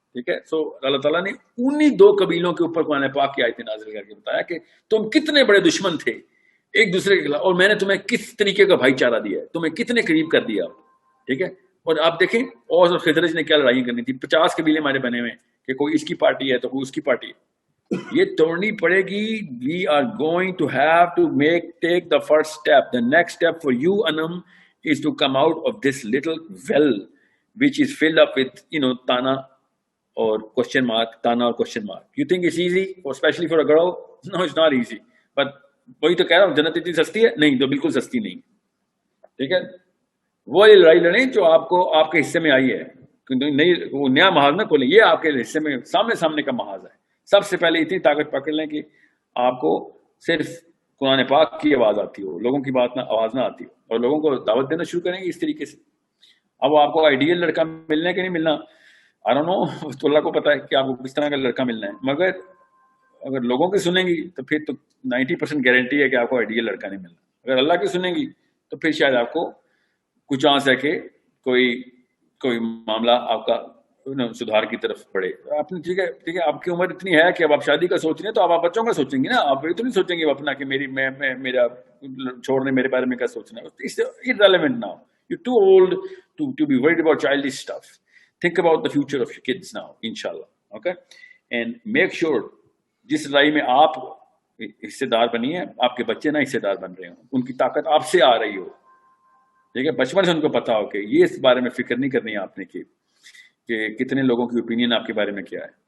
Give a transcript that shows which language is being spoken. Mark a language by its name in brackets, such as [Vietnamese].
[Urdu] ٹھیک ہے, سو اللہ تعالیٰ نے انہی 2 قبیلوں کے اوپر قرآن پاک کی آیتیں نازل کر کے بتایا کہ تم کتنے بڑے دشمن تھے ایک دوسرے کے خلاف, اور میں نے تمہیں کس طریقے کا بھائی چارہ دیا ہے, تمہیں کتنے قریب کر دیا. ٹھیک ہے, اور آپ دیکھیں اوس اور خزرج نے کیا لڑائی کرنی تھی, 50 قبیلے ہمارے بنے ہوئے کہ کوئی اس کی پارٹی ہے تو کوئی اس کی پارٹی ہے, یہ توڑنی پڑے گی. [English] We are going to have to take the first step. The next step for you Anam is to come out of this little well which is filled up with tana or question mark. You think it's easy, or especially for a girl? No, it's not easy. But [Urdu] وہی تو کہہ رہا ہوں, جنت اتنی سستی ہے نہیں, تو بالکل سستی نہیں. ٹھیک ہے, وہ لڑائی لڑیں جو آپ کو آپ کے حصے میں آئی ہے, وہ نیا محاذ نہ کھولیں, یہ آپ کے حصے میں سامنے کا محاذ ہے. سب سے پہلے اتنی طاقت پکڑ لیں کہ آپ کو صرف قرآن پاک کی آواز آتی ہو, لوگوں کی آواز نہ آتی ہو, اور لوگوں کو دعوت دینا شروع کریں گے اس طریقے سے. اب آپ کو آئیڈیل لڑکا ملنا ہے کہ نہیں ملنا, [English] I don't know, [Urdu] تو اللہ کو پتا ہے کہ آپ کو کس طرح کا لڑکا ملنا ہے, مگر اگر لوگوں کی سنیں گی تو پھر تو 90% گارنٹی ہے کہ آپ کو آئیڈیل لڑکا نہیں ملنا. اگر اللہ کی سنیں گی تو پھر شاید آپ کو کچھ چانس ہے کہ کوئی معاملہ آپ کا سدھار کی طرف بڑھے. آپ نے ٹھیک ہے, آپ کی عمر اتنی ہے کہ اب آپ شادی کا سوچ رہے ہیں تو آپ بچوں کا سوچیں گے نا, آپ یہ تو نہیں سوچیں گے اپنا کہ میرا چھوڑنے میرے بارے میں کیا سوچنا ہے. [English] It's irrelevant now. You're too old to be worried about childish stuff. Think about the future of your kids now, inshallah. Okay? And make sure [Urdu] جس لڑائی میں آپ حصے دار بنی ہے, آپ کے بچے نہ حصے دار بن رہے ہوں, ان کی طاقت آپ سے آ رہی ہو. ٹھیک ہے, بچپن سے ان کو پتا ہو کہ یہ اس بارے میں فکر نہیں کرنی ہے آپ نے کہ کتنے لوگوں کی اوپینین آپ کے بارے میں کیا ہے.